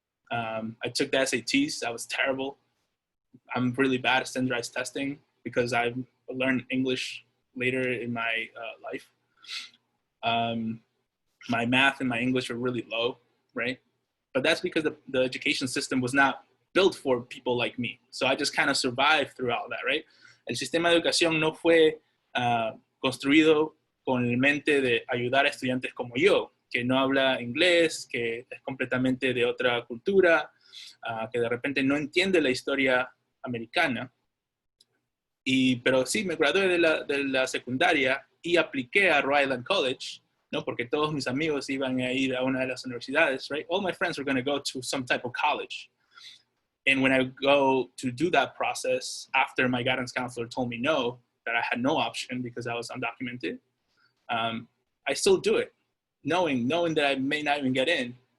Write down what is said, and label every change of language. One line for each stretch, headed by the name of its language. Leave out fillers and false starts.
English: I took the SATs, I was terrible. I'm really bad at standardized testing because I learned English later in my life. My math and my English were really low, right? But that's because the education system was not built for people like me. So I just kind of survived throughout that, right?
Spanish: El sistema de educación no fue construido con el mente de ayudar a estudiantes como yo, que no habla inglés, que es completamente de otra cultura, que de repente no entiende la historia americana. Pero sí, me gradué de la secundaria y apliqué a Rhode Island College, ¿no? Porque todos mis amigos iban a ir a una de las universidades, right?
English: All my friends were going to go to some type of college. And when I go to do that process, after my guidance counselor told me no, that I had no option because I was undocumented, I still do it, knowing that I may not even get in.